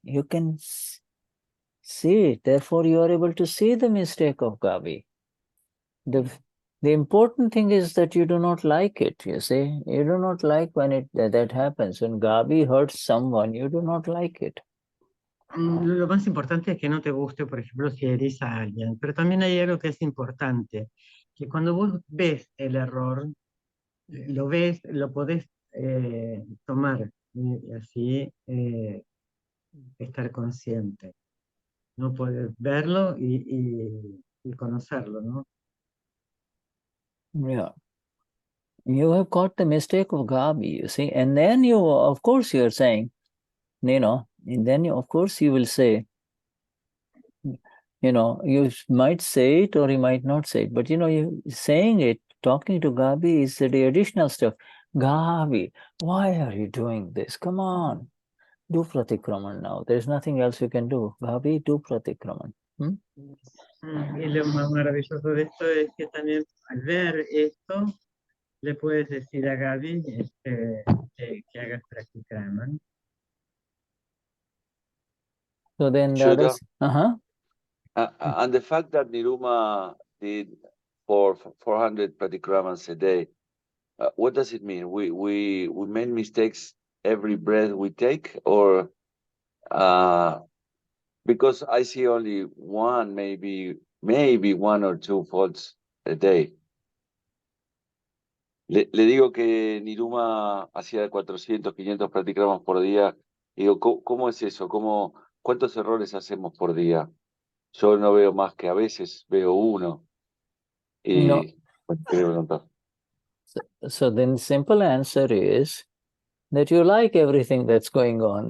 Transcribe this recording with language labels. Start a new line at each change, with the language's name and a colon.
English: You can see it. Therefore, you are able to see the mistake of Gabi. The important thing is that you do not like it. You see, you do not like when that happens. When Gabi hurts someone, you do not like it.
Spanish: Lo más importante es que no te guste, por ejemplo, si herís a alguien. Pero también hay algo que es importante, que cuando vos ves el error, lo ves, lo podés tomar y así estar consciente. No puedes verlo y conocerlo, ¿no?
English: Yeah. You have caught the mistake of Gabi, you see, and then of course, you are saying, and then of course you will say, you might say it or you might not say it, but you saying it, talking to Gabi is the additional stuff. Gabi, why are you doing this? Come on, do Pratikraman now. There's nothing else you can do. Gabi, do Pratikraman.
Spanish: Y lo más maravilloso de esto es que también al ver esto, le puedes decir a Gaby que hagas Pratikraman.
English: So then Shuddha, that is, and the fact that Niruma did 400 Pratikramans a day, what does it mean? We make mistakes every breath we take, or because I see only one, maybe one or two faults a day.
Spanish: Le digo que Niruma hacía 400, 500 pratikramas por día. Digo, ¿cómo es eso? ¿Cuántos errores hacemos por día? Yo no veo más que a veces veo uno. Y quería preguntar.
English: So then simple answer is that you like everything that's going on.